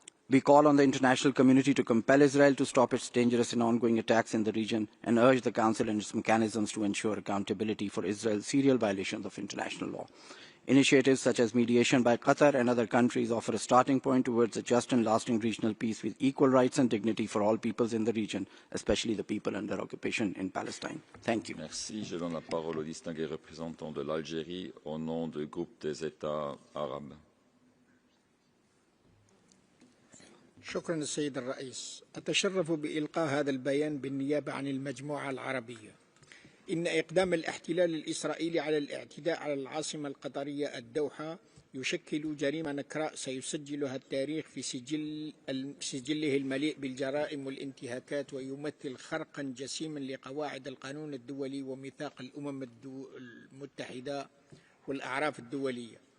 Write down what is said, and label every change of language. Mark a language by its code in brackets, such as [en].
[en] We call on the international community to compel Israel to stop its dangerous and ongoing attacks in the region and urge the Council and its mechanisms to ensure accountability for Israel's serial violations of international law. Initiatives such as mediation by Qatar and other countries offer a starting point towards a just and lasting regional peace with equal rights and dignity for all peoples in the region, especially the people under occupation in Palestine. Thank you. [fr] Merci. Je donne la parole au distingué représentant de l'Algérie au nom du groupe des États arabes. [ar] شكرا السيد الرئيس. أتشرف بإلقاء هذا البيان بالنيابة عن المجموعة العربية. إن إقدام الاحتلال الإسرائيلي على الاعتداء على العاصمة القطرية الدوحة يشكل جريمة نكراء سيسجلها التاريخ في سجله المليء بالجرائم والانتهاكات ويمثل خرقا جسيما لقواعد القانون الدولي وميثاق الأمم المتحدة والأعراف الدولية.